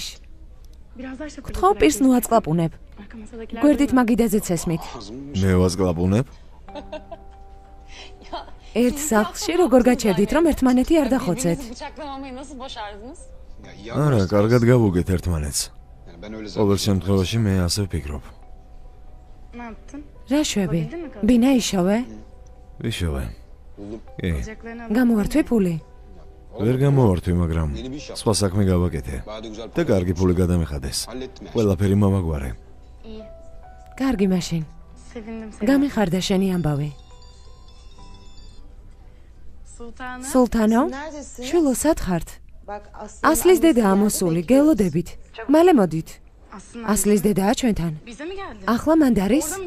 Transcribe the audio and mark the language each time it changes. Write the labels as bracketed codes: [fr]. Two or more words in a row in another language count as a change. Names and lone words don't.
[ka] გთხოვ პირს ნუ აწკლაპუნებ. გვერდით მაგიდაზეც ესმით. მე ვაზკლაპუნებ? ერთ სახლში როგორ გაჩერდით, რომ ერთმანეთი არ დახოცეთ? არა, კარგად გავუგეთ ერთმანეთს. [tr] Yani ben öyle [ka] ყოველ შემთხვევაში მე ასე ვფიქრობ. რა შვები? ბინა იშოვე? ვიშოვე. [tr] buldum. [ka] კი, გამოვართვი ფული? ვერ გამოვართვი, მაგრამ [tr] Yeni bir iş yaptım. [ka] სხვა საქმე გავაკეთე. [tr] Bayağı da güzel [ka] და [tr] para [ka] კარგი ფული გადამიხადეს. [tr] hallettim her şeyi. [ka] ყველაფერი მომაგვარე. კარგი მაშინ. გამიხარდა შენი ამბავი. სულთანო, შვილო, სად ხართ? ასლის დედა ამოსული, გელოდებით. მალე მოდით. ასლის დედაა ჩვენთან. ახლა მანდ არის?